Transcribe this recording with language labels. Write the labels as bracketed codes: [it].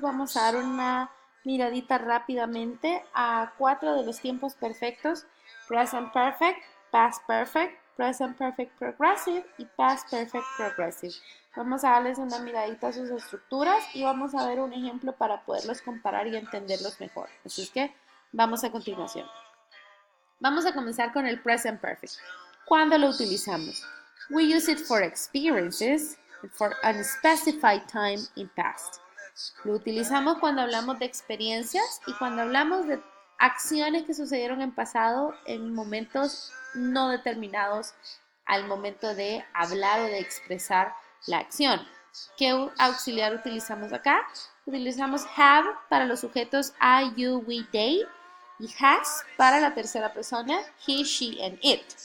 [es] Vamos a dar una miradita rápidamente a cuatro de los tiempos perfectos: Present Perfect, Past Perfect, Present Perfect Progressive y Past Perfect Progressive. Vamos a darles una miradita a sus estructuras y vamos a ver un ejemplo para poderlos comparar y entenderlos mejor. Así es que vamos a continuación. Vamos a comenzar con el Present Perfect. ¿Cuándo lo utilizamos? [en] We use it for experiences for unspecified time in past. [es] Lo utilizamos cuando hablamos de experiencias y cuando hablamos de acciones que sucedieron en pasado en momentos no determinados al momento de hablar o de expresar la acción. ¿Qué auxiliar utilizamos acá? Utilizamos have para los sujetos I, you, we, they y has para la tercera persona he, she and it.